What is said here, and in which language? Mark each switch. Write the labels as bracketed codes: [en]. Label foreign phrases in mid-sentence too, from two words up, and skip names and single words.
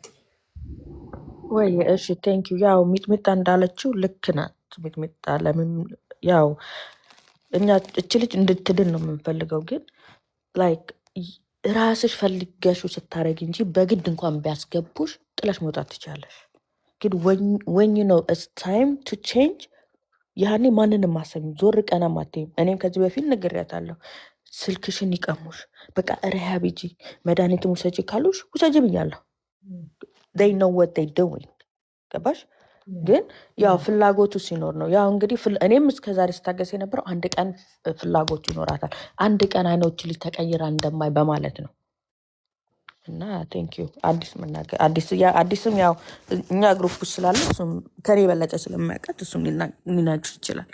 [am] ወይ? እሺ [en] thank you። [am] ያው ሚጥሚጣ እንዳለችው ልክ ናት። ሚጥሚጣ ለምን ያው እኛ እች ልጅ እንድትድን ነው የምንፈልገው። ግን ላይክ ራስሽ ፈልገሹ ስታረግ እንጂ በግድ እንኳን ቢያስገቡሽ ጥለሽ መውጣት ትችላለሽ። ግን [en] when you know it's time to change [am] ያኔ ማንንም ማሰብ ዞር ቀና ማትይም። እኔም ከዚህ በፊት ነግሬያታለሁ። ስልክሽን ይቀሙሽ፣ በቃ ሪሃብ ሂጂ፣ መድኃኒትም ውሰጂ ካሉሽ ውሰጂ ብያለሁ። [en] they know what they doing [am] ገባሽ? ግን ያው ፍላጎቱ ሲኖር ነው። ያው እንግዲህ እኔም እስከዛሬ ስታገስ የነበረው አንድ ቀን ፍላጎቱ ይኖራታል፣ አንድ ቀን አይኖች ልጅ ተቀይራ እንደማይ በማለት ነው። እና [en] thank you። [am] አዲስም ያው እኛ ግሩፕ ውስጥ ስላለ እሱም ከኔ የበለጠ ስለማያውቃት እሱም ሊናችሁ ይችላል።